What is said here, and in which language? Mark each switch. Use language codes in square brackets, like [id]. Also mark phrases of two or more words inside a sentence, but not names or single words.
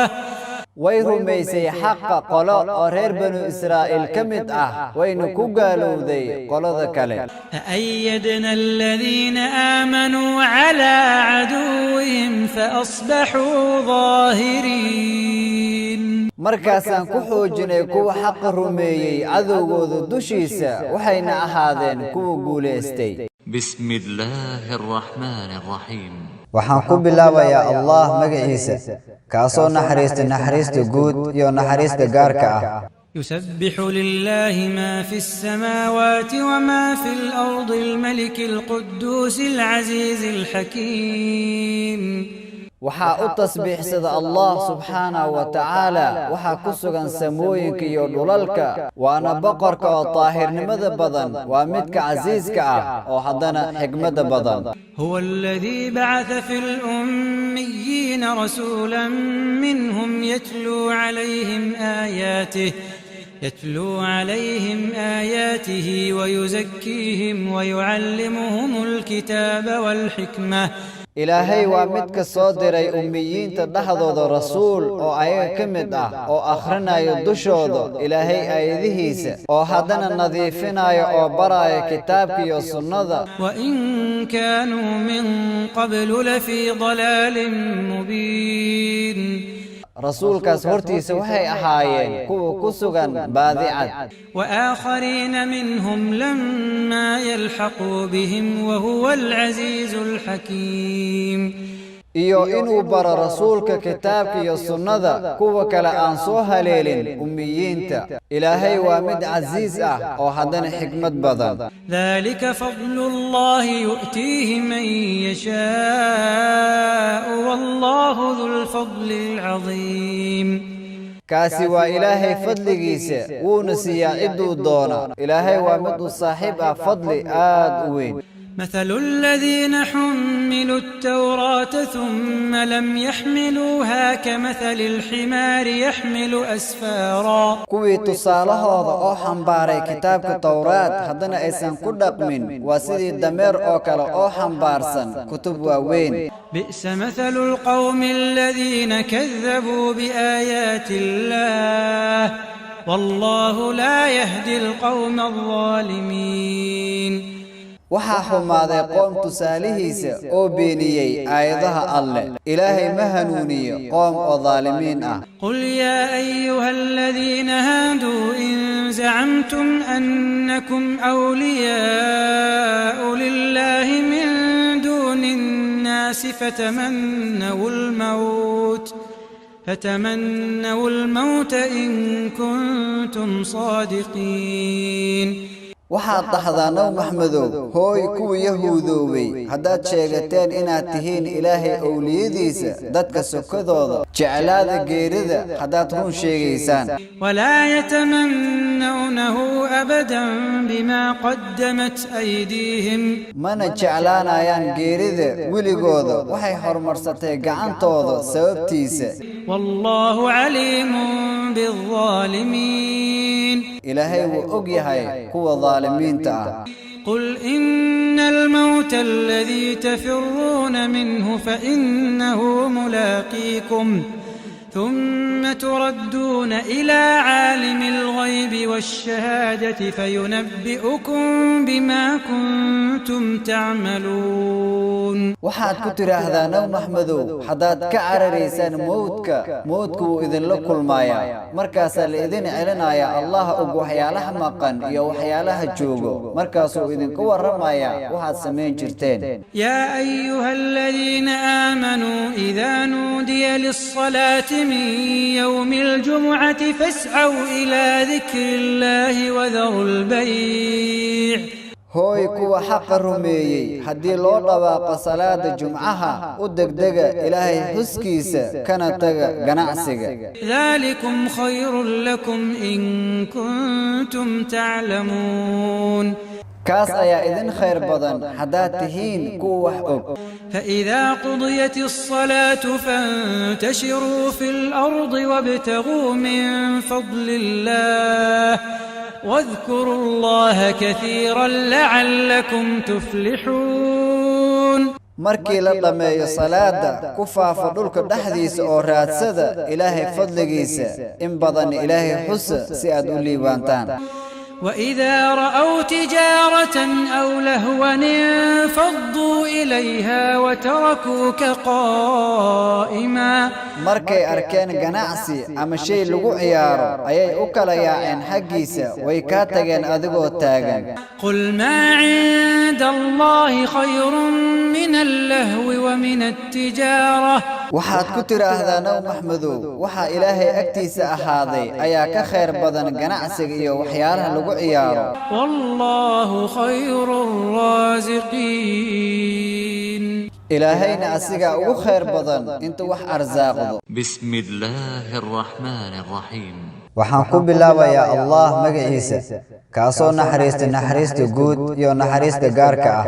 [ar] ويرميسي حق قلاء أرير بنو إسرائيل كمد وين كوغالو ذي قلاء ذكالي فأيدنا الذين آمنوا على عدوهم فأصبحوا ظاهرين [so] markaasaan ku xoojinay kuwa xaq rumeeyay cadowgooda dushiisa waxayna ahaadeen kuwa guuleystay [ar] بسم الله الرحمن الرحيم [so] waxaan ku bilaabayaa Allah magaciisa kaasoo naxariista guud iyo naxariista gaarka ah [ar] يسبح لله ما في السماوات وما في الأرض الملك القدوس العزيز الحكيم [so] waxaa u tasbiixsada Allah [ar] سبحانه وتعالى [so] waxa ku sugan samooyinka iyo dhulalka waana boqorka oo taahirnimada badan waa midka casiiska ah oo hadana xigmada badan [ar] هو الذي بعث في الأميين رسولا منهم يتلو عليهم آياته ويزكيهم ويعلمهم الكتاب والحكمة إلهي وامدك صادري أميين تدحضو رسول أو آية كمدة أو أخرنا يدشود إلهي آيذهيس أو حدنا نظيفنا أو براء كتابك يصنذ وإن كانوا من قبل لفي ضلال مبين [so] rasuulkaas hortiisa waxay ahaayeen kuwa ku sugan baadicad [ar] وآخرين منهم لما يلحقوا بهم وهو العزيز الحكيم [so] iyo inuu baro rasuulka kitaabka iyo sunnada kuwa kale aan soo haleelin ummiyiinta ilaahay waa mid casiis ah oo haddana xikmad badan [ar] ذلك فضل الله يؤتيه من يشاء والله ذو الفضل العظيم [so] kaasi waa ilaahay fadligiisa wuuna siiyaa ciduu doona ilaahay waa mid u saaxiib ah fadli aad u weyn [ar] مثل الذين حملوا التوراة ثم لم يحملوها كمثل الحمار يحمل أسفارا [so] kuwii tusaalahooda oo xambaaray kitaabka tawraad haddana aysan ku dhaqmin waa sidii dameer oo kale oo xambaarsan kutub waaweyn [ar] بئس مثل القوم الذين كذبوا بآيات الله والله لا يهدي القوم الظالمين [so] waxaa xumaaday qoom tusaalihiisa oo beeniyey aayadaha alleh ilaahay ma hanuuniyo qoom oo dhaalimiin ah [ar] قل يا أيها الذين هادوا إن زعمتم أنكم أولياء لله من دون الناس فتمنوا الموت إن كنتم صادقين [so] waxaad dhahdaa nabi maxmedow hooy kuwa yahuudoobay haddaad sheegateen inaad tihiin ilaahay owliyadiisa dadka sokadooda jeclaada geerida haddaad run sheegaysaan [ar] ولا يتمنونه أبدا بما قدمت أيديهم [so] mana jeclaanayaan geerida weligooda waxay horumarsatay gacantooda sababtiisa [ar] والله عليم بالظالمين [so] ilaahay wuu og yahay kuwa dhaalimiinta ah [ar] قل إن الموت الذي تفرون منه فإنه ملاقيكم ثم تردون إلى عالم الغيب والشهادة فينبئكم بما كنتم تعملون [so] waxaad ku tiraahdaa nabi maxmedow haddaad ka cararaysaan mowdku wuu idinla kulmayaa markaasaa la idin celinayaa allah og waxyaalaha maqan iyo waxyaalaha joogo markaasuu idinku warramayaa waxaad samayn jirteen [ar] يا أيها الذين آمنوا إذا نودي للصلاة من يوم الجمعة فاسعوا إلى ذكر الله وذروا البيع [so] hooy kuwa xaqa rumeeyey haddii loo dhawaaqo salaada jumcaha u degdega ilaahay xuskiisa kana taga ganacsiga [ar] ذلكم خير لكم إن كنتم تعلمون [so] kaas ayaa idin khayr badan haddaad tihiin kuwa wax og [ar] فإذا قضيت الصلاة فانتشروا في الأرض وابتغوا من فضل الله واذكروا الله كثيرا لعلكم تفلحون [so] markii la dhameeyo salaada ku faafa dhulka dhexdiisa oo raadsada ilaahay fadligiisa in badan ilaahay xusa si aad u liibaantaan [ar] وإذا رأوا تجارة أو لهوا انفضوا إليها وتركوك قائما [so] markay arkeen ganacsi ama shay lagu ciyaaro ayay u kala yaaceen xaggiisa way ka tageen adigoo taagan [ar] قل ما عند الله خير من اللهو ومن التجارة [so] waxaad ku tiraahdaa nabi maxmedow waxa ilaahay agtiisa ahaaday ayaa ka khayr badan ganacsiga iyo waxyaalaha lagu ciyaaro [ar] والله خير الرازقين [so] ilaahayna asigaa ugu khayr badan inta wax arsaaqdo [ar] بسم الله الرحمن الرحيم [so] waxaan ku bilaabayaa allah magaciisa kaasoo naxariista guud iyo naxariista gaarka ah